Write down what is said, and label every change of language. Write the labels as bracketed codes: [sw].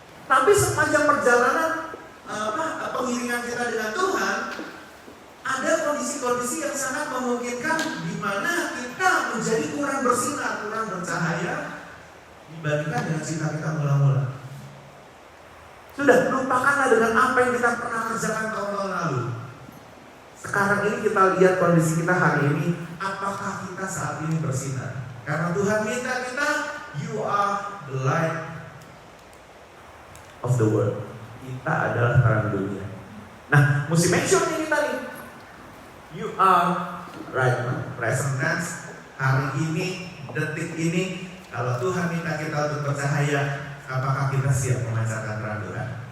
[id] Tapi sepanjang perjalanan pengiringan kita dengan Tuhan, ada kondisi-kondisi yang sangat memungkinkan di mana kita menjadi kurang bersinar, kurang bercahaya dibandingkan dengan cinta kita mula-mula. Sudah, lupakanlah dengan apa yang kita pernah kerjakan tahun-tahun lalu. Sekarang ini kita lihat kondisi kita hari ini, apakah kita saat ini bersinar? Karena Tuhan minta kita, [en] you are the light of the world. [id] Kita adalah terang dunia. Nah, mesti make sure nih kita nih, [en] you are right now, present tense, [id] hari ini, detik ini. Kalau Tuhan minta kita untuk bercahaya, apakah kita siap memancarkan terang Tuhan?